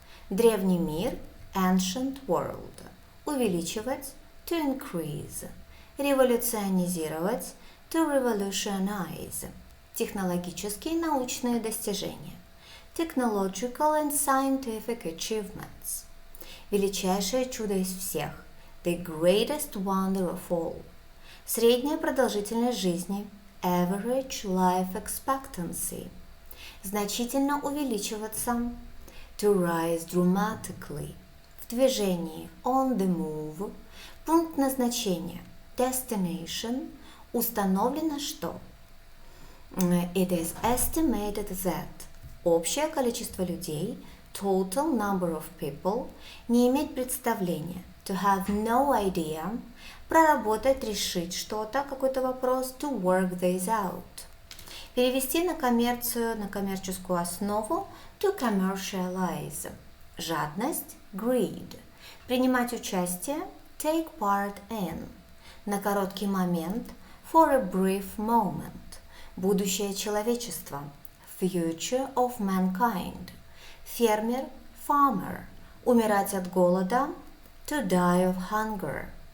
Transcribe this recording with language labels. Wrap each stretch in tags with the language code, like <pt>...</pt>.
<ru>древний мир,</ru> <en>ancient world,</en> <ru>увеличивать,</ru> <en>to increase,</en> <ru>революционизировать,</ru> <en>to revolutionize,</en> <ru>технологические и научные достижения,</ru> <en>technological and scientific achievements,</en> <ru>величайшее чудо из всех,</ru> <en>the greatest wonder of all.</en> <ru>Средняя продолжительность жизни,</ru> <en>average life expectancy.</en> <ru>Значительно увеличиваться,</ru> <en>to rise dramatically.</en> <ru>В движении,</ru> <en>on the move.</en> <ru>Пункт назначения,</ru> <en>destination.</en> <ru>Установлено что?</ru> <en>It is estimated that.</en> <ru>Общее количество людей,</ru> <en>total number of people.</en> <ru>Не иметь представления,</ru> <en>to have no idea,</en> <ru>проработать, решить что-то, какой-то вопрос,</ru> <en>to work this out.</en> <ru>Перевести на коммерцию, на коммерческую основу,</ru> <en>to commercialize.</en> <ru>Жадность,</ru> <en>greed.</en> <ru>Принимать участие,</ru> <en>take part in.</en> <ru>На короткий момент,</ru> <en>for a brief moment.</en> <ru>Будущее человечества,</ru> <en>future of mankind.</en> <ru>Фермер,</ru> <en>farmer.</en> <ru>Умирать от голода,</ru> <en>to die of hunger.</en>